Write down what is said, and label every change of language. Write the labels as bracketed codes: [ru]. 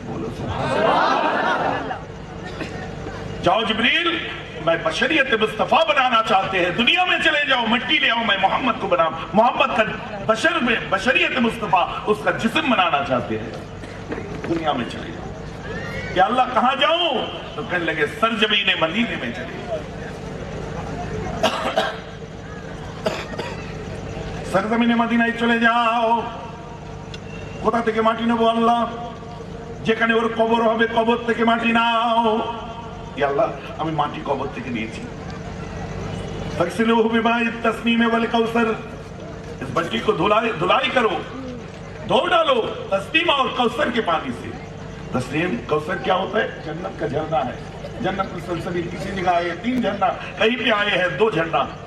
[hi] बोलो जाओ जिब्रील, मैं बशरियत मुस्तफा बनाना चाहते हैं, दुनिया में चले जाओ, मिट्टी ले आओ, मैं मोहम्मद को बनाऊं। मोहम्मद का बशर में बशरियत मुस्तफा, उसका जिस्म बनाना चाहते हैं, दुनिया में चले जाओ। या अल्लाह कहां जाऊं? तो कहने लगे सरजमीन मदीने में चले। सरजमीन [bn] मदीनाয় চলে যাও। কোথা থেকে মাটি নেবো আল্লাহ? যেখানে ওর কবর হবে কবর থেকে মাটি নাও। या अल्लाह আমি মাটি কবর থেকে নিয়েছি। [ar] फगसिलूहु बिमाई तस्नीम वल कौसर, [hi] इस बच्ची को धुलाई करो, धो डालो तस्नीम और कौसर के पानी से। तस्नीम कौसर क्या होता है? जन्नत का झरना है। जन्नत में सलसबील किसी जगह आए 3 झरना, कहीं पे आए हैं 2 झरना।